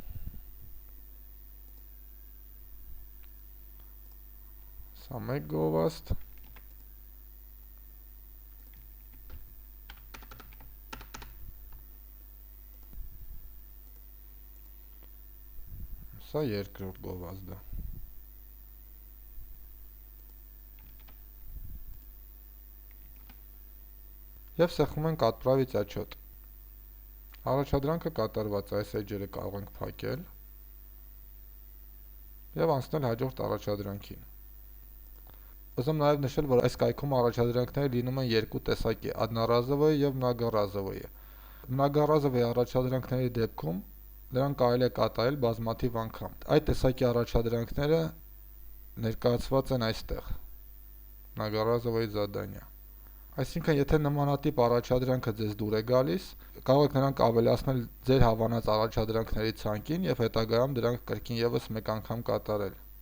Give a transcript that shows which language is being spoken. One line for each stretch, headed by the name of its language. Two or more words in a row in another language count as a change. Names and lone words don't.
Armenian: Սա մեկ գովազդ։ Սա երկրորդ գովազդը։ Եվ սեղմում ենք
Russian: отправить отчет։
Armenian: Առաջադրանքը կատարված է, այս էջերը կարող ենք փակել եւ անցնել հաջորդ առաջադրանքին։ Ուզում նաև նշել, որ այս կայքում առաջադրանքները լինում են երկու տեսակի՝ одноразовые եւ многоразовые։ Многоразовые առաջադրանքների դեպքում նրանք կարելի է կատարել բազմաթիվ անգամ։ Այդ տեսակի առաջադրանքները ներկայացված են այստեղ։
Russian: Многоразовые задания։
Armenian: Այսինքն, եթե նմանատիպ առաջադրանքը ձեզ դուր է գալիս, կարող եք նրանք ավելացնել ձեր հավանած առաջադրանքների ցանկին եւ հետագայում դրանք կրկին եւս մեկ անգամ կատարել։